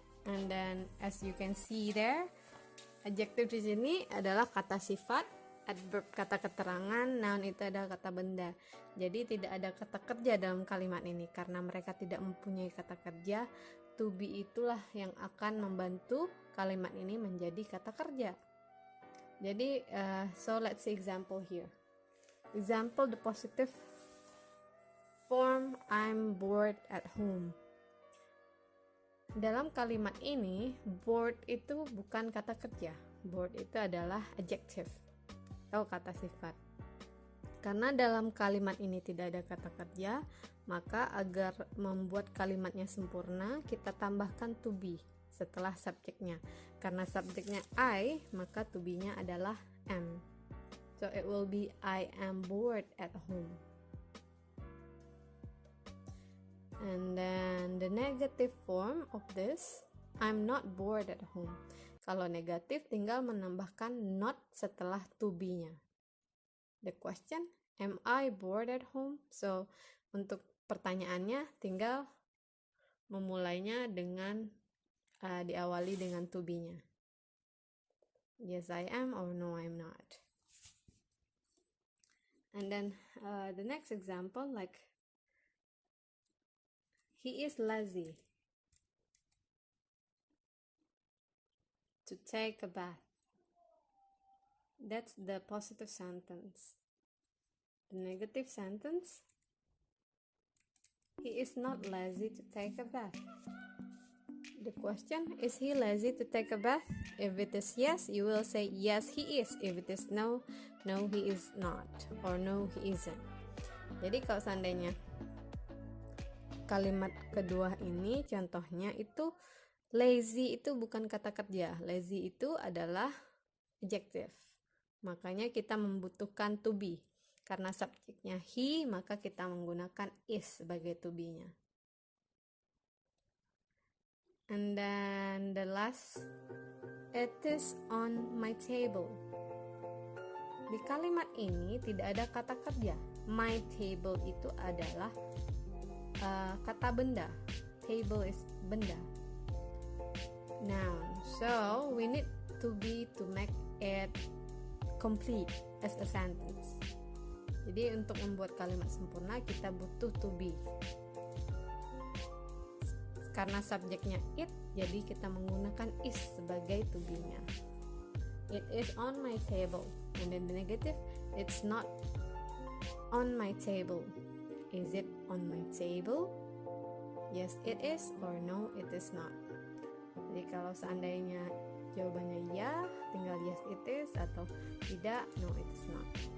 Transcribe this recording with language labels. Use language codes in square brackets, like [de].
[en] And then as you can see there, [id] adjective di sini adalah kata sifat, adverb kata keterangan, noun itu adalah kata benda. Jadi tidak ada kata kerja dalam kalimat ini karena mereka tidak mempunyai kata kerja. To be itulah yang akan membantu kalimat ini menjadi kata kerja. [en] Jadi so let's see example here. Example, the positive form, I'm bored at home. [id] Dalam kalimat ini, bored itu bukan kata kerja. Bored itu adalah adjective atau kata sifat. Karena dalam kalimat ini tidak ada kata kerja, maka agar membuat kalimatnya sempurna, kita tambahkan to be setelah subjeknya. Karena subjeknya I, maka to be-nya adalah am. [en] So it will be I am bored at home. And then the negative form of this, I'm not bored at home. [id] Kalau negatif tinggal menambahkan not setelah to be-nya. [en] The question, am I bored at home? [id] So untuk pertanyaannya tinggal memulainya dengan diawali dengan to be-nya. [en] Yes, I am, or no, I'm not. And then the next example, like he is lazy to take a bath. That's the positive sentence. The negative sentence, he is not lazy to take a bath. The question, is he lazy to take a bath? If it is yes, you will say yes, he is. If it is no, no, he is not, or no, he isn't. [id] Jadi kalau seandainya kalimat kedua ini contohnya itu lazy itu bukan kata kerja. Lazy itu adalah adjective. Makanya kita membutuhkan to be. Karena subjeknya he, maka kita menggunakan is sebagai to be-nya. [en] And then the last, it is on my table. [id] Di kalimat ini tidak ada kata kerja. My table itu adalah kata benda. [en] Table is benda. Noun. So we need to be to make it complete as a sentence. [id] Jadi untuk membuat kalimat sempurna kita butuh to be. Karena subjeknya it, jadi kita menggunakan is sebagai to be-nya. [en] It is on my table. And then the negative, it's not on my table. Is it on my table? Yes, it is, or no, it is not. [id] Jadi kalau seandainya jawabannya ya, tinggal [en] yes it is, [id] atau tidak, [en] no it is not.